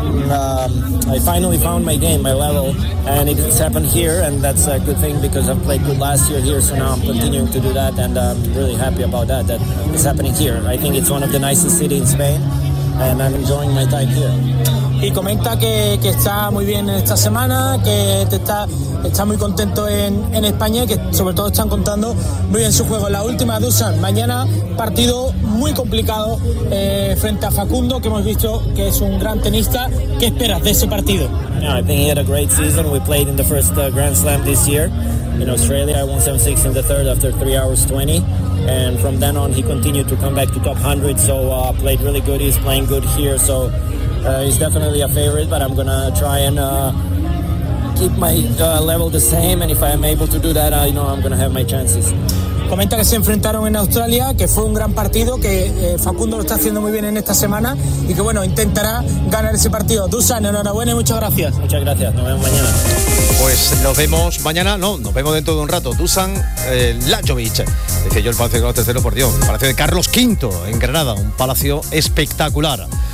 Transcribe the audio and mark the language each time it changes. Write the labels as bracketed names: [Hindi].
[English] I finally found my game, my level, and it's happened here, and that's a good thing because I've played good last year here, so now I'm continuing to do that, and I'm really happy about that, that it's happening here. I think it's one of the nicest cities in Spain, and I'm enjoying my time here. [Spanish] Y comenta que está muy bien esta semana, que está muy contento en España, y que sobre todo están contando muy bien su juego. La última, Dusan, mañana partido muy complicado frente a Facundo, que hemos visto que es un gran tenista. ¿Qué esperas de ese partido? [English] Yeah, I think he had a great season. We played in the first Grand Slam this year in Australia. I won 7-6 in the third after 3 hours 20. And from then on, he continued to come back to top 100. So played really good. He's playing good here. So he's definitely a favorite, but I'm gonna try and keep my level the same. And if I am able to do that, I know I'm gonna have my chances. [Spanish] Comenta que se enfrentaron en Australia, que fue un gran partido, que Facundo lo está haciendo muy bien en esta semana y que bueno, intentará ganar ese partido. Dusan, enhorabuena y muchas gracias. Muchas gracias, nos vemos mañana. Pues nos vemos mañana, no, nos vemos dentro de un rato. Dusan Lajovic, decía yo, el Palacio de Carlos III, por Dios, el Palacio de Carlos V en Granada, un palacio espectacular.